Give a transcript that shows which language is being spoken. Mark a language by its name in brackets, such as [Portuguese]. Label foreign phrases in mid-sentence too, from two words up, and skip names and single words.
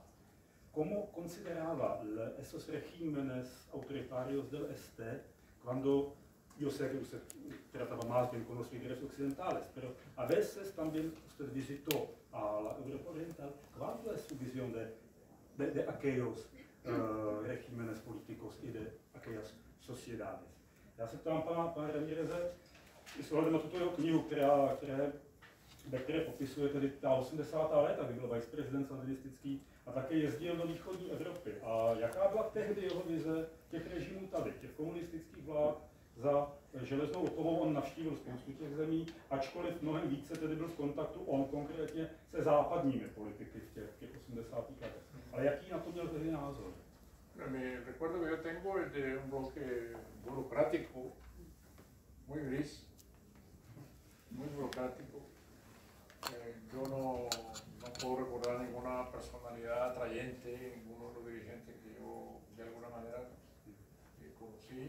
[Spanish] ¿Cómo consideraba esos regímenes autoritarios del este cuando, yo sé que usted trataba más bien con los líderes occidentales, pero a veces también usted visitó a la Europa oriental? ¿Cuál fue su visión de aquellos regímenes políticos y de aquellas sociedades? [Czech] Já se ptám pana Ramíreze, i s ohledem na tuto jeho knihu, ve které popisuje tedy ta 80. léta, kdy byl viceprezident sandinistický a také jezdil do východní Evropy. A jaká byla tehdy jeho vize těch režimů tady, těch komunistických vlád za železnou oponou? On navštívil spoustu těch zemí, ačkoliv mnohem více tedy byl v kontaktu on konkrétně se západními politiky v těch 80. letech. Ale jaký na to měl tehdy názor? [Spanish] Mi recuerdo que yo tengo de un bloque burocrático muy gris, muy burocrático. Yo no puedo recordar ninguna personalidad atrayente, ninguno de los dirigentes que yo de alguna manera conocí.